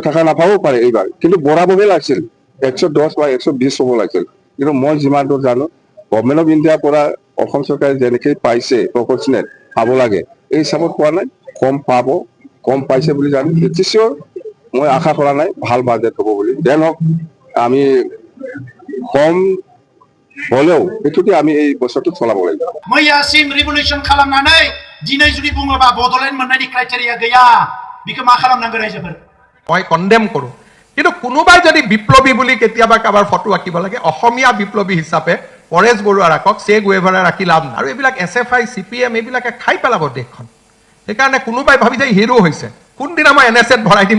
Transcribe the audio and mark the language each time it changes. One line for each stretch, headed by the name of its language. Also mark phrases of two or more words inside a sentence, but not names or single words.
Assamese: টাকা নাপাবও পাৰে এইবাৰ কিন্তু বৰাবহে লাগিছিল 110 বা 120 হ'ব লাগিছিল কিন্তু মই যিমান দূৰ জানো গভৰ্ণমেণ্ট অফ ইণ্ডিয়াৰ পৰা অসম চৰকাৰে যেনেকৈ পাইছে প্ৰপৰ্চনেট পাব লাগে এই হিচাপত পোৱা নাই কম পাইছে বুলি জানো বিটিচিৰ মই আশা কৰা নাই ভাল বাজেট হ'ব বুলি দেন হক আমি কম হলেও এটুকি আমি এই বছৰটো চলাব লাগিব
Bodo: मैयासिम रिभलिउसन खालामनानै दिनै जुदि बुङोबा बडलेण्ड मोननायनि क्राइटेरिया गैया बिखौ मा खालामनांगौ रायजोफोर
Assamese: মই কন্ডেম কৰো কিন্তু কোনোবাই যদি বিপ্লবী বুলি কেতিয়াবা কাবাৰ ফটো আঁকিব লাগে অসমীয়া বিপ্লবী হিচাপে পৰেশ বৰুৱা ৰাখক সে গুৱেভাৰা ৰাখি লাভ নাই আৰু এইবিলাক এছএফআই সিপিএম এইবিলাকে খাই পেলাব দেশখন সেইকাৰণে কোনোবাই ভাবি যায় হিৰো হৈছে কোনদিনা মই এনএছএত ভৰাই দিম